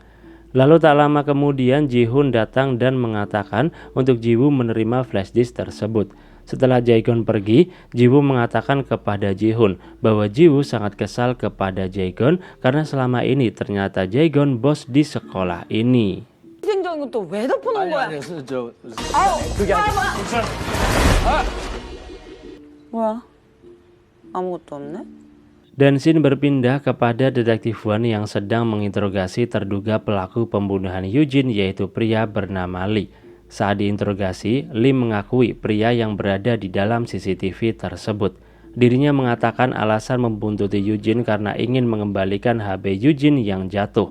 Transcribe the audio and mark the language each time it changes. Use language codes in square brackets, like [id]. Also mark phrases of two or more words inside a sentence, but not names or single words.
[id] Lalu tak lama kemudian Ji-hoon datang dan mengatakan untuk Ji-woo menerima [en] flash disk [id] tersebut. Setelah Jae-gon pergi, Ji-woo mengatakan kepada Ji-hoon bahwa Ji-woo sangat kesal kepada Jae-gon karena selama ini ternyata Jae-gon bos di sekolah ini. [ko] 희생적인 건 또 왜 덮어놓은 거야? 그게 아니라 뭐야? 아무것도 없네? [id] Dan scene berpindah kepada detektif Wan yang sedang menginterogasi terduga pelaku pembunuhan Eugene yaitu pria bernama Lee. Saat diinterogasi, Lee mengakui pria yang berada di dalam CCTV tersebut. Dirinya mengatakan alasan membuntuti Eugene karena ingin mengembalikan HP Eugene yang jatuh.